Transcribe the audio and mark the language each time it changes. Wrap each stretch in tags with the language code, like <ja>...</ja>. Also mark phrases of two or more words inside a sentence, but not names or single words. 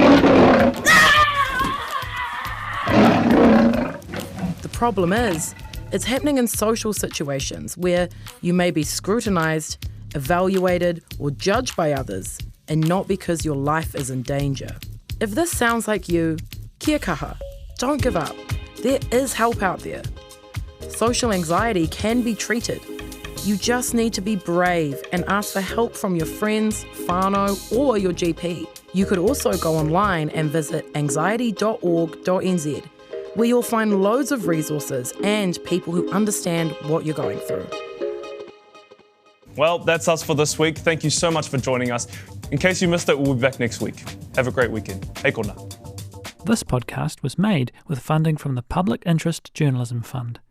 <en>The problem is, it's happening in social situations where you may be scrutinised, evaluated, or judged by others, and not because your life is in danger. If this sounds like you,</en> <mi>kia kaha,</mi> <en>don't give up. There is help out there. Social anxiety can be treated. You just need to be brave and ask for help from your friends, whānau, or your GP. You could also go online and visit anxiety.org.nz, where you'll find loads of resources and people who understand what you're going through. Well, that's us for this week. Thank you so much for joining us. In case you missed it, we'll be back next week. Have a great weekend.</en> <mi>Hei kona.</mi> <en>This podcast was made with funding from the Public Interest Journalism Fund.</en>